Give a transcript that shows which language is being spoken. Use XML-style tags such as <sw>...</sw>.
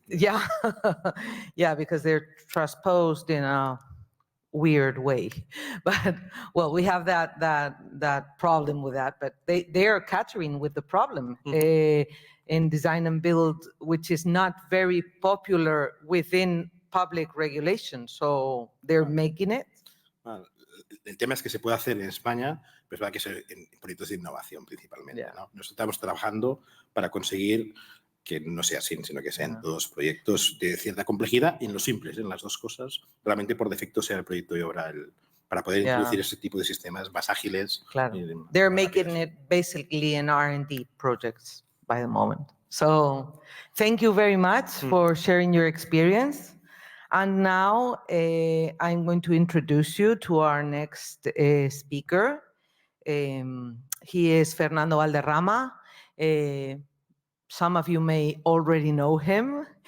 <en>Yeah, yeah, because they're transposed in a weird way. But, well, we have that problem with that, but they are catering with the problem in design and build, which is not very popular within public regulation, so they're making it.</en> <es>El tema es que se puede hacer en España, pero es verdad que es en proyectos de innovación principalmente, ¿no? Nosotros estamos trabajando para conseguir que no sea así, sino que sean todos proyectos de cierta complejidad y en los simples, en las dos cosas, realmente por defecto sea el proyecto de obra para poder introducir ese tipo de sistemas más ágiles. Claro.</es> <en>They're making it basically in R&D projects by the moment. So thank you very much for sharing your experience. And now I'm going to introduce you to our next speaker. He is Fernando Valderrama. Some of you may already know him.</en>